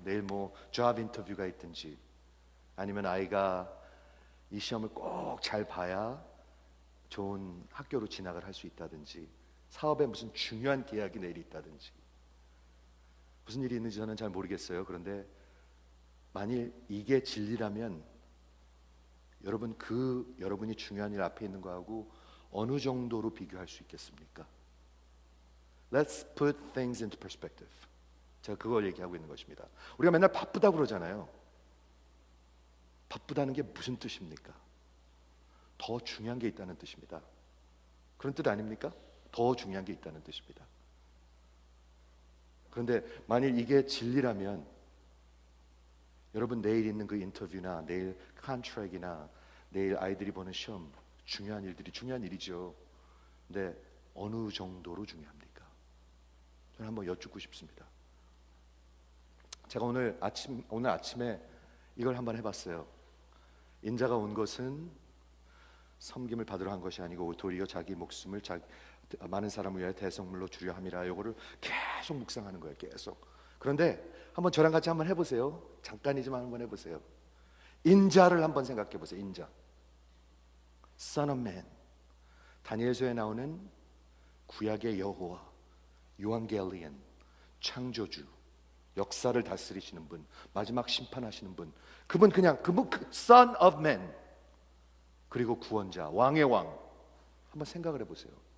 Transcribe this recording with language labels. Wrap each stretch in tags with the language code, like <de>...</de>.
<ko>내일 뭐 job 인터뷰가 있든지, 아니면 아이가 이 시험을 꼭 잘 봐야 좋은 학교로 진학을 할 수 있다든지, 사업에 무슨 중요한 계약이 내일 있다든지, 무슨 일이 있는지 저는 잘 모르겠어요. 그런데 만일 이게 진리라면 여러분이 중요한 일 앞에 있는 거하고 어느 정도로 비교할 수 있겠습니까?</ko> <en>Let's put things into perspective.</en> <ko>제가 그걸 얘기하고 있는 것입니다. 우리가 맨날 바쁘다고 그러잖아요. 바쁘다는 게 무슨 뜻입니까? 더 중요한 게 있다는 뜻입니다. 그런 뜻 아닙니까? 더 중요한 게 있다는 뜻입니다. 그런데 만일 이게 진리라면 여러분 내일 있는 그 인터뷰나 내일 컨트랙이나 내일 아이들이 보는 시험, 중요한 일이죠. 근데 어느 정도로 중요합니까? 저는 한번 여쭙고 싶습니다. 제가 오늘 아침에 이걸 한번 해봤어요. 인자가 온 것은 섬김을 받으러 한 것이 아니고 도리어 자기 목숨을 많은 사람을 위하여 대성물로 주려 함이라. 요거를 계속 묵상하는 거예요. 계속. 그런데 한번 저랑 같이 한번 해보세요. 잠깐이지만 한번 해보세요. 인자를 한번 생각해 보세요. 인자, Son of Man. 다니엘서에 나오는 구약의 여호와, 유앙겔리언, 창조주, 역사를 다스리시는 분, 마지막 심판하시는 분, 그분 Son of Man, 그리고 구원자, 왕의 왕. 한번 생각을 해보세요.</ko>